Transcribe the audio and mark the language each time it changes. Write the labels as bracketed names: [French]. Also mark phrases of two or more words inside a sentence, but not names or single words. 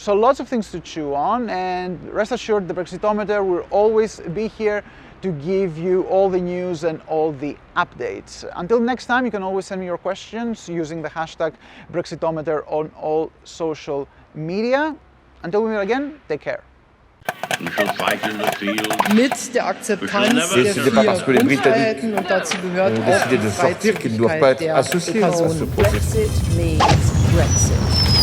[English] So lots of things to chew on, and rest assured the Brexitometer will always be here to give you all the news and all the updates. Until next time, you can always send me your questions using the hashtag Brexitometer on all social media. Until we meet again, take care. [German] Mit der Akzeptanz der [French] C'est pas parce que les [German] vier [French] Britanniques [German] Grundfreiheiten und dazu gehört [French] ont [German] auch [French] décidé [German] die [French] de sortir qu'ils ne doivent pas être [German] Freizügigkeit der [French] associés à ce [German] Person. [French] processus. [English] Brexit means Brexit.